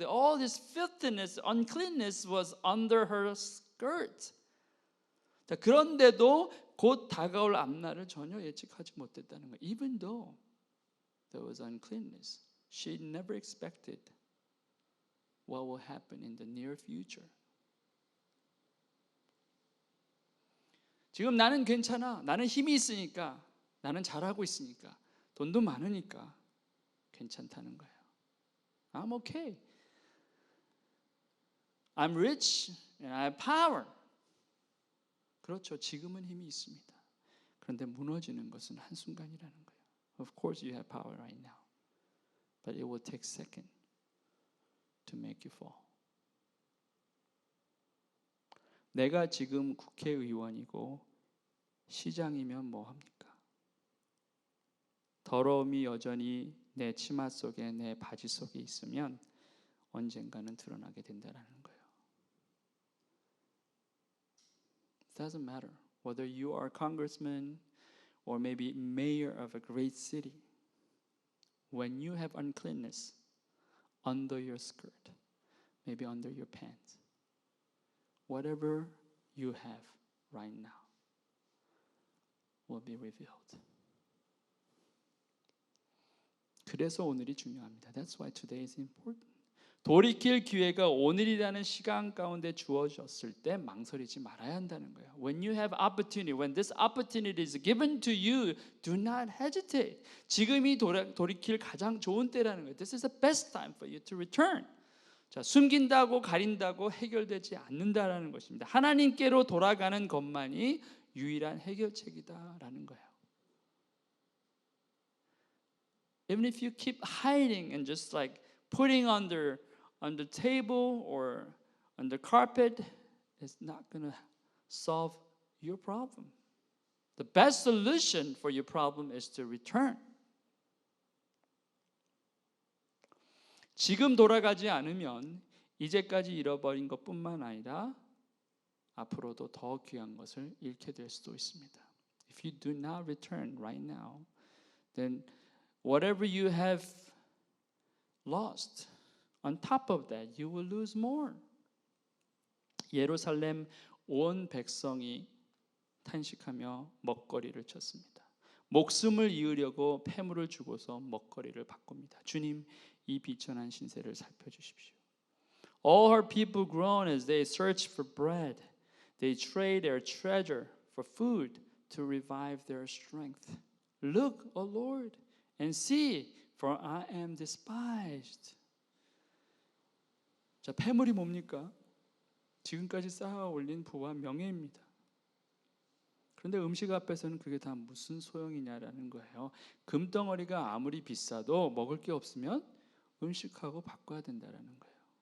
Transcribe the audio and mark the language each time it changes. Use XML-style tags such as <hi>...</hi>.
<en>All this filthiness, uncleanness was under her skirt.</en> <ko>자, 그런데도 곧 다가올 앞날을 전혀 예측하지 못했다는 거예요.</ko> <en>Even though there was uncleanness, she never expected what will happen in the near future.</en> <ko>지금 나는 괜찮아. 나는 힘이 있으니까. 나는 잘하고 있으니까. 돈도 많으니까 괜찮다는 거예요.</ko> <en>I'm okay. I'm rich and I have power.</en> <ko>그렇죠. 지금은 힘이 있습니다. 그런데 무너지는 것은 한순간이라는 거예요.</ko> <en>Of course you have power right now. But it will take a second to make you fall.</en> <ko>내가 지금 국회의원이고 시장이면 뭐 합니까? 더러움이 여전히 내 치마 속에 내 바지 속에 있으면 언젠가는 드러나게 된다는 거예요.</ko> <en>It doesn't matter whether you are a congressman or maybe mayor of a great city. When you have uncleanness under your skirt, maybe under your pants, whatever you have right now will be revealed.</en> <ko>그래서 오늘이 중요합니다.</ko> <en>That's why today is important.</en> <ko>돌이킬 기회가 오늘이라는 시간 가운데 주어졌을 때 망설이지 말아야 한다는 거예요.</ko> <en>When you have opportunity, when this opportunity is given to you, do not hesitate.</en> <ko>지금이 돌이킬 가장 좋은 때라는 거예요.</ko> <en>This is the best time for you to return.</en> <ko>자, 숨긴다고 가린다고 해결되지 않는다라는 것입니다. 하나님께로 돌아가는 것만이 유일한 해결책이다라는 거예요.</ko> <en>Even if you keep hiding and just like putting on the table or on the carpet, it's not going to solve your problem. The best solution for your problem is to return.</en> <ko>지금 돌아가지 않으면 이제까지 잃어버린 것뿐만 아니라 앞으로도 더 귀한 것을 잃게 될 수도 있습니다.</ko> <en>If you do not return right now, then whatever you have lost, on top of that, you will lose more.</en> <ko>예루살렘 온 백성이 탄식하며 먹거리를 쳤습니다. 목숨을 이으려고 폐물을 주고서 먹거리를 바꿉니다. 주님, 이 비천한 신세를 살펴주십시오.</ko> <en>All her people groan as they search for bread. They trade their treasure for food to revive their strength. Look, O Lord, and see, for I am despised.</en> <ko>자, 폐물이 뭡니까? 지금까지 쌓아 올린 부와 명예입니다. 그런데 음식 앞에서는 그게 다 무슨 소용이냐라는 거예요. 금덩어리가 아무리 비싸도 먹을 게 없으면 음식하고 바꿔야 된다라는 거예요.</ko>